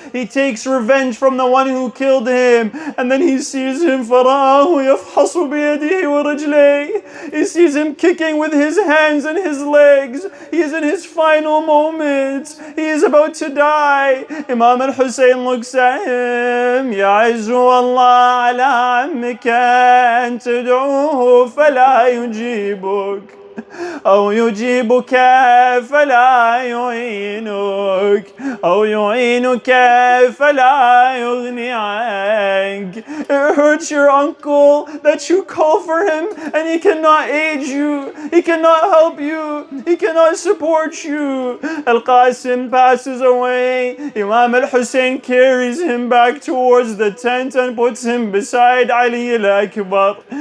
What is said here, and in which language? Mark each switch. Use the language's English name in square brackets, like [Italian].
[English] He takes revenge from the one who killed him. And then he sees him, [Arabic] فَرَآهُ يَفْحَصُ بِيَدِهِ وَرِجْلَيْهِ. [English] He sees him kicking with his hands and his legs. He is in his final moments. He is about to die. Imam al-Hussein looks at him. [Arabic] يَعِزُّ اللَّهَ عَلَىٰ عَمِّكَ أَن تَدْعُوهُ فَلَا يُجِيبُكَ أو يجيبك فلا يعينك أو يعينك فلا يغني عنك. [English] It hurts your uncle that you call for him and he cannot aid you, he cannot help you, he cannot support you. Al-Qasim passes away. Imam al-Hussein carries him back towards the tent and puts him beside Ali al-Akbar.